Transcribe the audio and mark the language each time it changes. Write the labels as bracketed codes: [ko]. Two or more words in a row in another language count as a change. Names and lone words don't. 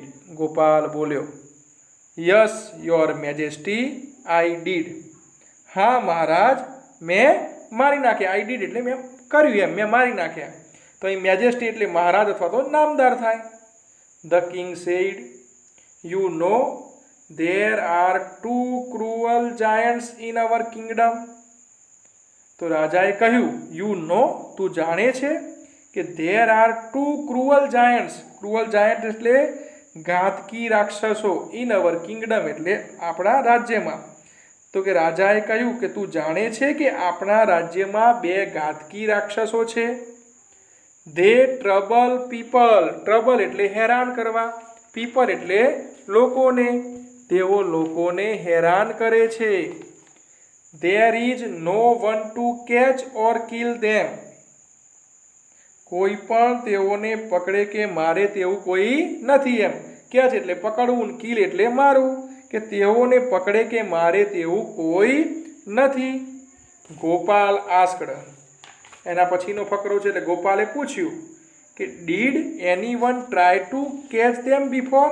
[en] ગોપાલ બોલ્યો, yes your majesty I did. [gu] હા મહારાજ, મેં મારી નાખ્યા. [en] I did [gu] એટલે મેં કર્યું, એમ મેં મારી નાખ્યા. તો અહીં મેજેસ્ટી એટલે મહારાજ અથવા તો નામદાર થાય. [en] the king said, you know there are two cruel giants in our kingdom. [gu] તો રાજાએ કહ્યું, [en] you know, [gu] તું જાણે છે કે [en] there are two cruel giants. cruel giant [gu] એટલે ઘાતકી રાક્ષસો, [en] in our kingdom [gu] એટલે આપણા રાજ્યમાં. તો કે રાજાએ કહ્યું કે તું જાણે છે કે આપણા રાજ્યમાં બે ઘાતકી રાક્ષસો છે. [en] they trouble people. [gu] trouble એટલે હેરાન કરવા, people એટલે લોકોને. તેઓ લોકોને હેરાન કરે છે. [en] there is no one to catch or kill them. [gu] કોઈ પણ તેઓને પકડે કે મારે તેવું કોઈ નથી. એમ કેચ એટલે પકડવું, કિલ એટલે મારવું, કે તેઓને પકડે કે મારે તેવું કોઈ નથી. ગોપાલ આસ્કડ, એના પછીનો ફકરો છે એટલે ગોપાલે પૂછ્યું કે [en] did anyone try to catch them before.